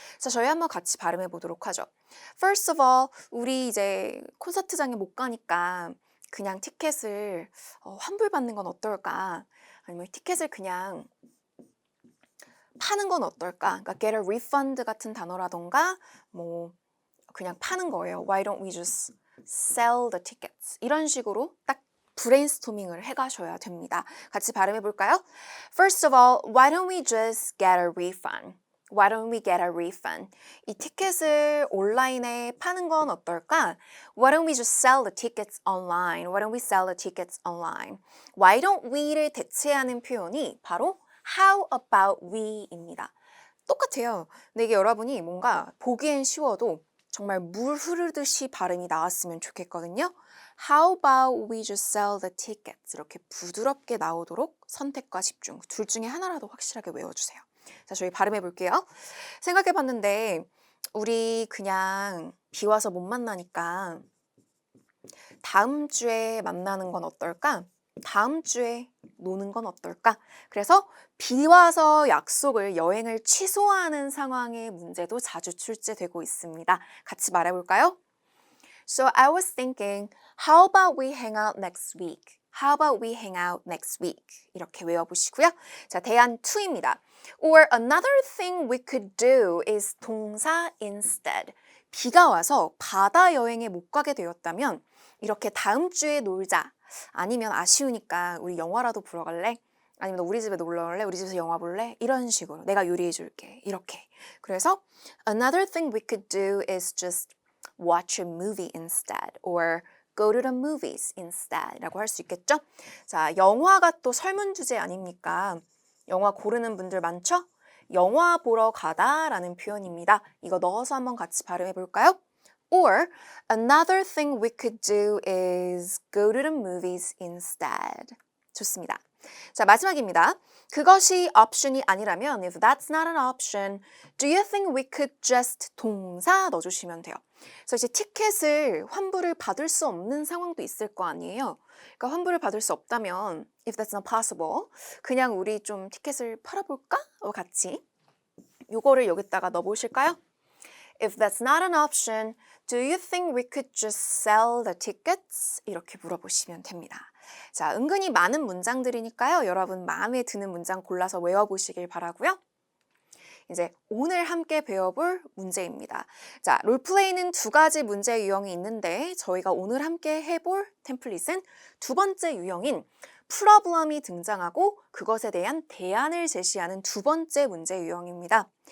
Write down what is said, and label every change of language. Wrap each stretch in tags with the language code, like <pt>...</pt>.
<ko>자, 저희 한번 같이 발음해 보도록 하죠.</ko> <en>First of all,</en> <ko>우리 이제 콘서트장에 못 가니까 그냥 티켓을 환불받는 건 어떨까? 아니면 티켓을 그냥 파는 건 어떨까? 그러니까</ko> <en>get a refund</en> <ko>같은 단어라던가 뭐 그냥 파는 거예요.</ko> <en>Why don't we just sell the tickets?</en> <ko>이런 식으로 딱 브레인스토밍을 해가셔야 됩니다. 같이 발음해 볼까요?</ko> <en>First of all, why don't we just get a refund? Why don't we get a refund?</en> <ko>이 티켓을 온라인에 파는 건 어떨까?</ko> <en>Why don't we just sell the tickets online? Why don't we sell the tickets online? Why don't we</en> <ko>를 대체하는 표현이 바로</ko> <en>how about we입니다.</en> <ko>똑같아요. 근데 이게 여러분이 뭔가 보기엔 쉬워도 정말 물 흐르듯이 발음이 나왔으면 좋겠거든요.</ko> <en>How about we just sell the tickets?</en> <ko>이렇게 부드럽게 나오도록 선택과 집중. 둘 중에 하나라도 확실하게 외워주세요. 자, 저희 발음해 볼게요. 생각해 봤는데 우리 그냥 비 와서 못 만나니까 다음 주에 만나는 건 어떨까? 다음 주에 노는 건 어떨까? 그래서 비 와서 약속을, 여행을 취소하는 상황의 문제도 자주 출제되고 있습니다. 같이 말해볼까요?</ko> <en>So I was thinking, how about we hang out next week? How about we hang out next week?</en> <ko>이렇게 외워보시고요. 자, 대안 2입니다.</ko> <en>Or another thing we could do is 동사 instead.</en> <ko>비가 와서 바다 여행에 못 가게 되었다면 이렇게 다음 주에 놀자. 아니면 아쉬우니까 우리 영화라도 보러 갈래? 아니면 너 우리 집에 놀러 올래? 우리 집에서 영화 볼래? 이런 식으로 내가 요리해 줄게. 이렇게.</ko> <en>그래서 another thing we could do is just watch a movie instead or go to the movies instead</en> <ko>라고 할 수 있겠죠? 자, 영화가 또 설문 주제 아닙니까? 영화 고르는 분들 많죠? 영화 보러 가다 라는 표현입니다. 이거 넣어서 한번 같이 발음해 볼까요?</ko> <en>Or another thing we could do is go to the movies instead.</en> <ko>좋습니다. 자, 마지막입니다. 그것이 옵션이 아니라면</ko> <en>if that's not an option, do you think we could just 동사</en> <ko>넣어주시면 돼요. 그래서 이제 티켓을 환불을 받을 수 없는 상황도 있을 거 아니에요. 그러니까 환불을 받을 수 없다면</ko> <en>if that's not possible,</en> <ko>그냥 우리 좀 티켓을 팔아볼까? 같이 요거를 여기다가 넣어보실까요?</ko> <en>If that's not an option, do you think we could just sell the tickets?</en> <ko>이렇게 물어보시면 됩니다. 자, 은근히 많은 문장들이니까요. 여러분 마음에 드는 문장 골라서 외워보시길 바라고요. 이제 오늘 함께 배워볼 문제입니다. 자, 롤플레이는 두 가지 문제 유형이 있는데 저희가 오늘 함께 해볼 템플릿은 두 번째 유형인 프로블럼이 등장하고 그것에 대한 대안을 제시하는 두 번째 문제 유형입니다.</ko>